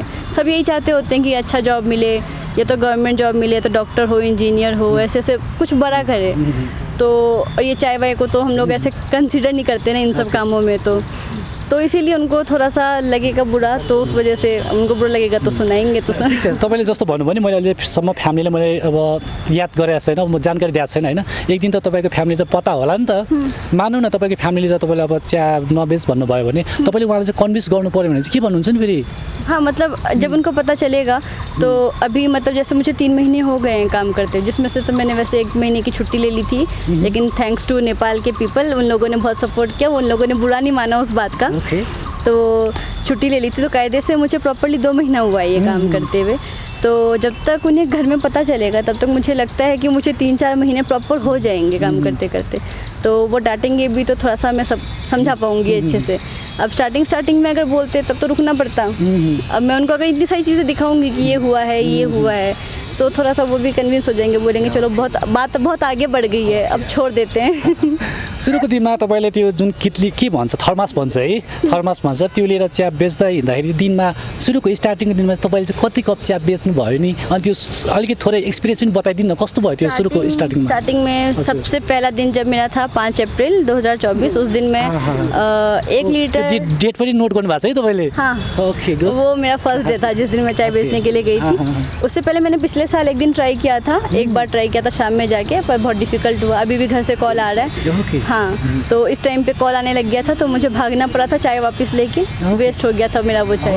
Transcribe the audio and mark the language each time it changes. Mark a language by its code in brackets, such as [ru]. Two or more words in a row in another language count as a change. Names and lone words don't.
[hi] सब यही चाहते होते हैं कि अच्छा जॉब मिले, या तो [en] government job [hi] मिले, तो डॉक्टर हो, इंजीनियर हो, ऐसे ऐसे कुछ बड़ा करे। तो और ये चाय वाय को तो हम लोग ऐसे कंसिडर नहीं करते ना इन सब कामों में। तो इसीलिए उनको थोड़ा सा लगेगा बुरा, तो उस वजह से उनको बुरा लगेगा तो सुनाएंगे। तो [ne] तपाईँले जस्तो भन्नुभयो नि, मैले अहिलेसम्म फ्यामिलीले मैले अब याद गरेको छैन, म जानकारी दिएको छैन होइन। एक दिन त तपाईँको फ्यामिली त पता होला नि त। मानौँ न तपाईँको फ्यामिली त तपाईँले अब चिया नबेच भन्नुभयो भने तपाईँले उहाँलाई चाहिँ कन्भिन्स गर्नु पऱ्यो भने चाहिँ के भन्नुहुन्छ नि फेरि? [hi] हाँ, मतलब जब उनको पता चलेगा तो अभी मतलब जैसे मुझे 3 महीने हो गए हैं काम करते, जिसमें से तो मैंने वैसे 1 महीने की छुट्टी ले ली थी, लेकिन [en] thanks to [hi] नेपाल के पीपल, उन लोगों ने बहुत सपोर्ट किया, उन लोगों ने बुरा नहीं माना उस बात का। तो छुट्टी ले ली थी, तो कायदे से मुझे प्रॉपर्ली 2 महीना हुआ है ये काम करते हुए। तो जब तक उन्हें घर में पता चलेगा तब तक मुझे लगता है कि मुझे 3-4 महीने प्रॉपर हो जाएंगे काम करते करते। तो वो डांटेंगे भी तो थोड़ा सा मैं सब समझा पाऊँगी अच्छे से। अब स्टार्टिंग में अगर बोलते तब तो रुकना पड़ता। अब मैं उनको अगर इतनी सारी चीज़ें दिखाऊंगी कि ये हुआ है, तो थोड़ा सा वो भी कन्विंस हो जाएंगे, बोलेंगे चलो बात बहुत आगे बढ़ गई है, अब छोड़ देते हैं। [ne] सुरुको दिनमा तपाईँले त्यो जुन कितली के भन्छ थर्मास भन्छ है, थर्मास भन्छ त्यो लिएर चिया बेच्दा हिँड्दाखेरि दिनमा सुरुको स्टार्टिङको दिनमा तपाईँले चाहिँ कति कप चिया बेच्नु भयो नि, अनि त्यो अलिकति थोरै एक्सपिरियन्स पनि बताइदिनु न कस्तो भयो त्यो सुरुको स्टार्टिङमा? [hi] स्टार्टिंग में सबसे पहला दिन जब मेरा था 5 अप्रैल 2024, उस दिन मैं 1 लीटर [ne] डेट पनि नोट गर्नु भएको छ है तपाईँले? [hi] हाँ, [en] okay good. [hi] वो मेरा [en] first day [hi] था जिस दिन मैं चाय बेचने के लिए गई थी। उससे पहले मैंने पिछले साल एक दिन ट्राई किया था, एक बार ट्राई किया था शाम में जाके, पर बहुत डिफिकल्ट हुआ। अभी भी घर से कॉल आ रहा है। हाँ, तो इस टाइम पे कॉल आने लग गया था तो मुझे भागना पड़ा था चाय वापस लेके, वेस्ट हो गया था मेरा वो चाय।